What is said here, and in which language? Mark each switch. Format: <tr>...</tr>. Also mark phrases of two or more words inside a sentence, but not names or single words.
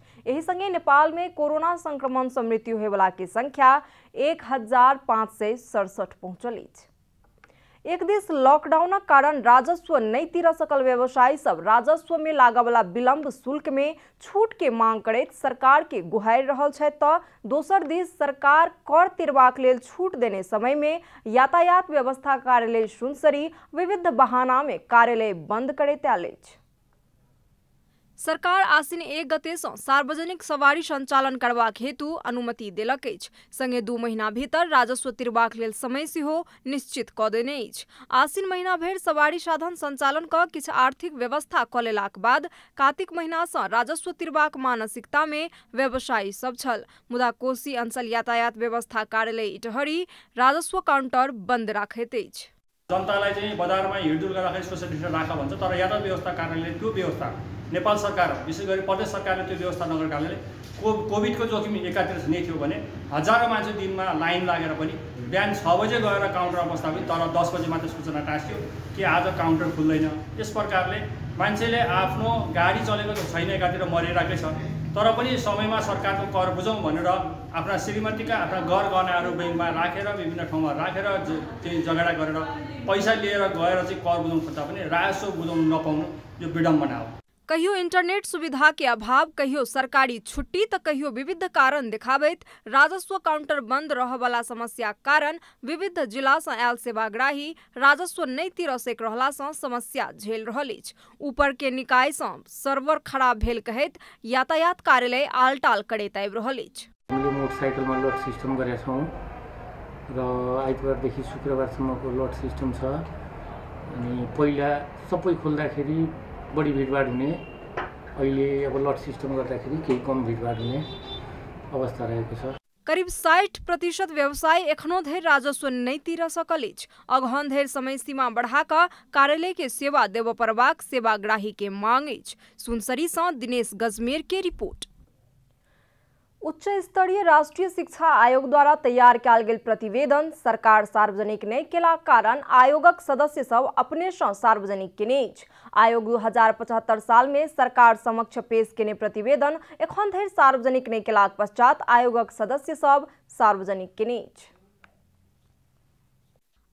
<mai>एहि संगे नेपाल में कोरोना संक्रमण से मृत्यु होयवला के संख्या 1,567 पहुंचल अछि। एक दिस लॉकडाउनक कारण राजस्व नहीं तीर सकल व्यवसायी सब राजस्व में लागवला विलंब शुल्क में छूट के मांग करैत सरकार के गुहारि रहल छथि तऽ दोसर दिस सरकार कर तिरबाक लेल छूट देने समय में यातायात व्यवस्था कार्यालय सुनसरी विविध बहाना में कार्यालय बंद करैत आयल अछि। सरकार आसिन 1 गते सँ सार्वजनिक सवारी संचालन करबाक हेतु अनुमति देलक अछि। संगे 2 महीना भीतर राजस्व तिरबाक लेल समय सेहो निश्चित कऽ देने अछि। आसिन महीना भरि सवारी साधन संचालन कऽ किछु आर्थिक व्यवस्था कऽ लेलाक बाद कार्तिक महीना सँ राजस्व तिरबाक मानसिकता में व्यवसायी सब छल। मुदा कोशी अंचल यातायात व्यवस्था कार्यालय इटहरी राजस्व काउंटर बंद राखैत अछि।</mai> <ne>जनतालाई चाहिँ बजारमा हिडडुल गर्दाखेरि</ne> <en>social distance</en> <ne>राख भन्छ, तर यातायात व्यवस्था कार्यालयले त्यो व्यवस्था नेपाल सरकार विशेष गरी प्रदेश सरकारले त्यो व्यवस्था नगरेको कारणले कोभिडको जोखिम एकातिर नै थियो भने हजारौं मान्छे दिनमा लाइन लागेर पनि बिहान 6 बजे गएर काउन्टर अवस्थापित, तर 10 बजे मात्र सूचना टाँस्यो कि आज काउन्टर खुल्दैन। यस प्रकारले मान्छेले आफ्नो गाडी चलेको छैन, एकातिर मरिरहेकै छ, तर पनि समयमा सरकारको कर बुझौँ भनेर आफ्ना श्रीमतीका आफ्ना गहनाहरू बैंकमा राखेर विभिन्न ठाउँमा राखेर चाहिँ झगडा गरेर पैसा लिएर गएर चाहिँ कर बुझाउनु खोज्दा पनि राजस्व बुझाउनु नपाउनु यो विडम्बना हो।</ne> <mai>कहियो इंटरनेट सुविधा के अभाव, कहियो सरकारी छुट्टी तो कहियो विविध कारण देखाबैत राजस्व काउंटर बंद रहबला समस्या कारण विविध जिला से आयल सेवाग्राही राजस्व नहीं तीर सक रहला से समस्या झेल रहल अछि। ऊपर के निकाय से सर्वर खराब भेल कहैत यातायात कार्यालय आलटाल करैत आबि रहल अछि।</mai> <ne>हामीले मोटरसाइकलमा लट सिस्टम गरेका छौं र आइतबारदेखि शुक्रबारसम्मको लट सिस्टम छ। अनि पहिला सबै खोल्दाखेरि बढी भिडभाड हुने, अहिले अब लट सिस्टम गर्दाखेरि केही कम भिडभाड हुने अवस्था रहेको छ।</ne> <mai>करीब 60% व्यवसाय एखनो धरि राजस्व नहीं तीर सकल अछि। अगहन धरि समय सीमा बढ़ाकर कार्यालय के सेवा देव परबाक सेवाग्राही के मांग अछि। सुनसरी से दिनेश गजमेर के रिपोर्ट। उच्च स्तरीय राष्ट्रीय शिक्षा आयोग द्वारा तैयार कयल गेल प्रतिवेदन सरकार सार्वजनिक नहीं केला कारण आयोगक सदस्य सब अपने से सार्वजनिक केने अछि। आयोग 2075 साल में सरकार समक्ष पेश केने प्रतिवेदन एखन धरि सार्वजनिक नहीं केलाक पश्चात आयोगक सदस्य सब सार्वजनिक केने अछि।</mai>